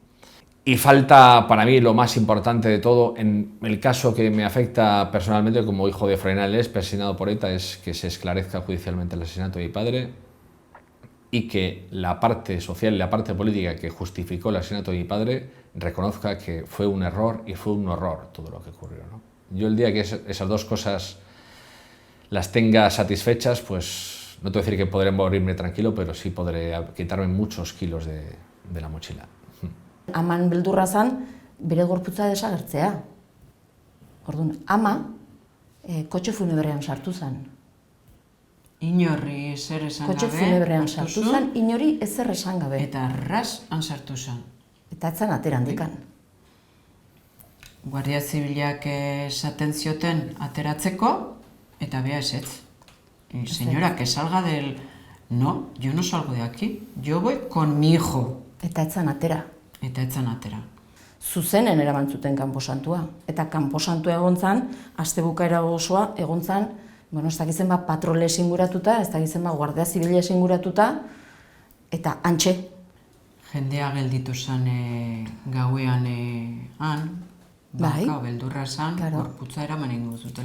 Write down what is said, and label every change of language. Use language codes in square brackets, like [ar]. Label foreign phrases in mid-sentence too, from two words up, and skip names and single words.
[es] Y falta, para mí, lo más importante de todo, en el caso que me afecta personalmente como hijo de Freunales, asesinado por ETA, es que se esclarezca judicialmente el asesinato de mi padre y que la parte social y la parte política que justificó el asesinato de mi padre reconozca que fue un error y fue un horror todo lo que ocurrió, ¿no? Yo el día que esas dos cosas las tenga satisfechas, pues no te voy a decir que podré morirme tranquilo, pero sí podré quitarme muchos kilos de la mochila. [eu] Aman beldurra zan, bere gorputza desagertzea. Orduan, ama kotxe funebrean sartu zen. Inorri ezer esan gabe. Kotxe funebrean sartu zen, inori ezer esan gabe. Eta arras han sartu zen. Eta etzan atera handikan. Guardia Zibilak esaten zioten ateratzeko, eta bea ezetz. [es] Señora, que salga del... No, yo no salgo de aquí. Yo voy con mi hijo. [eu] Eta etzan atera. Eta etzan atera. Zuzenen eraman zuten kanposantua. Eta kanposantua egon zan, astebukaera osoa egon zan, bueno, ez dakizen bat patrole esinguratuta, ez dakizen bat guardia zibila esinguratuta, eta antxe. Jendea gelditu zen gauean han, beldurra esan, gorputza eraman egingo zutela.